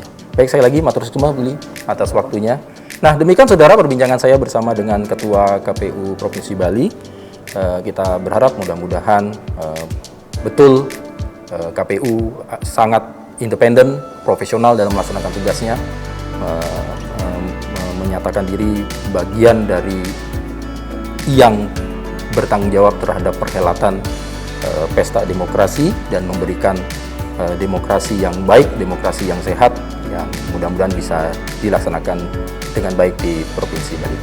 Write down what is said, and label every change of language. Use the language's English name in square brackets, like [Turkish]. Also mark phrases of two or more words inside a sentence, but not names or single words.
[Indonesian] Baik, sekali lagi matur suksma Beli atas waktunya. Nah, demikian saudara perbincangan saya bersama dengan Ketua KPU Provinsi Bali. Kita berharap mudah-mudahan betul KPU sangat independen, profesional dalam melaksanakan tugasnya, menyatakan diri bagian dari yang bertanggung jawab terhadap perhelatan pesta demokrasi dan memberikan demokrasi yang baik, demokrasi yang sehat, yang mudah-mudahan bisa dilaksanakan dengan baik di Provinsi Bali.